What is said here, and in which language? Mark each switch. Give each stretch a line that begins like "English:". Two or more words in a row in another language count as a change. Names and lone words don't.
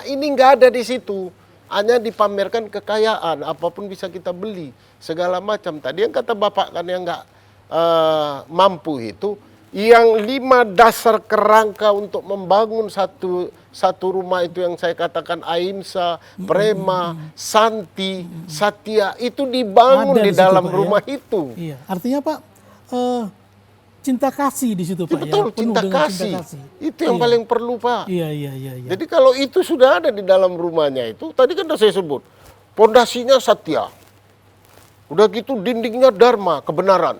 Indonesian: Ini nggak ada di situ. Hanya dipamerkan kekayaan, apapun bisa kita beli, segala macam. Tadi yang kata Bapak kan yang nggak mampu itu, yang 5 dasar kerangka untuk membangun satu rumah itu yang saya katakan ahimsa, prema, santi, satya, itu dibangun Ada di di situ, dalam Pak, ya? rumah itu. Iya, artinya Pak, cinta kasih di situ Pak, Betul, ya? Penuh cinta dengan kasih. cinta kasih. Itu yang Iya. paling perlu, Pak. Iya. Jadi kalau itu sudah ada di dalam rumahnya itu, tadi kan sudah saya sebut, pondasinya satya. Udah gitu dindingnya dharma, kebenaran.